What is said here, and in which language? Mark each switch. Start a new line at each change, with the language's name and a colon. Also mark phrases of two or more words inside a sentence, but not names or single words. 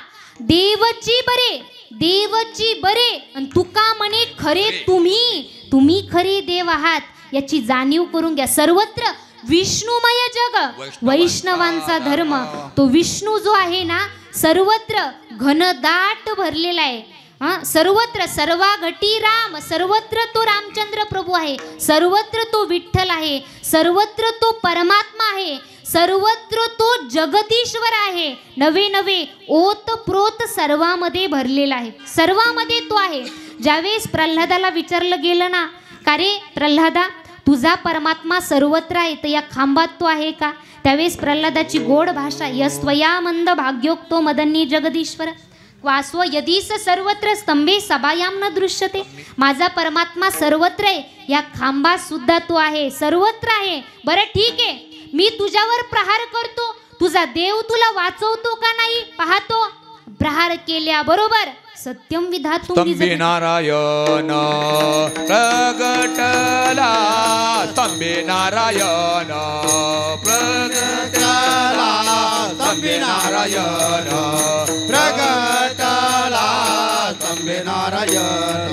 Marathi: देवची बरे आणि तुका म्हणे खरे तुम्ही खरे देव आहात याची जाणीव करून घ्या. सर्वत्र विष्णुमय जग वैष्णवांचा धर्म. तो विष्णू जो आहे ना सर्वत्र घनदाट भरलेला आहे. सर्वत्र सर्वा घटी राम. सर्वत्र तो रामचंद्र प्रभू आहे. सर्वत्र तो विठ्ठल आहे. सर्वत्र तो परमात्मा आहे. सर्वत्र तो जगदीश्वर आहे. नवे नवे ओत प्रोत सर्वामध्ये भरलेला आहे. सर्वामध्ये तो आहे. ज्यावेळेस प्रल्हादाला विचारलं गेलं ना का रे प्रल्हादा तुझा परमात्मा सर्वत्र आहे तर या खांबात तो आहे का? त्यावेळेस प्रल्हादाची गोड भाषा
Sanskrit: यस्त्वया मंद भाग्योक्तो मदन्नी जगदीश्वर वासव यदीस सर्वत्र स्तंभे सभायाम न दृश्यते.
Marathi: माझा परमात्मा सर्वत्र आहे. या खांबात सुद्धा तो आहे. सर्वत्र आहे. बरं ठीक आहे, मी तुझ्यावर प्रहार करतो. तुझा देव तुला वाचवतो का नाही पाहतो. प्रहार केल्याबरोबर
Sanskrit: सत्यम विधातुम
Marathi: स्तंभे नारायण प्रगटला. स्तंभे नारायण प्रगटला. स्तंभे नारायण प्रगटला. स्तंभे नारायण.